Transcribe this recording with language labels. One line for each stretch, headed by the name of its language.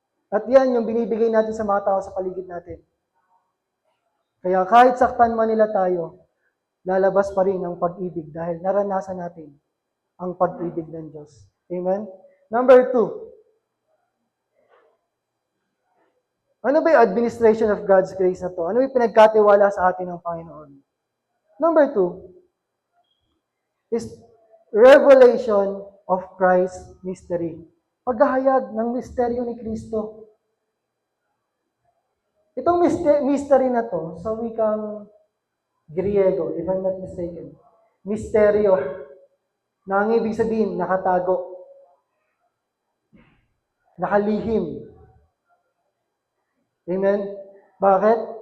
Filipino: At yan yung binibigay natin sa mga tao sa paligid natin. Kaya kahit saktan man nila tayo, lalabas pa rin ang pag-ibig dahil naranasan natin ang pag-ibig ng Diyos. Amen? Number 2. Ano ba yung
English: administration of God's grace
Filipino: na to? Ano yung pinagkatiwala sa atin ng Panginoon?
English: Number 2 is revelation of Christ's mystery.
Filipino: Paghahayag ng misteryo ni Kristo. Itong mystery na to, sa wikang Griego,
English: if I'm not mistaken,
Filipino: misteryo, na ang ibig sabihin, nakatago, nakalihim, Amen? Bakit?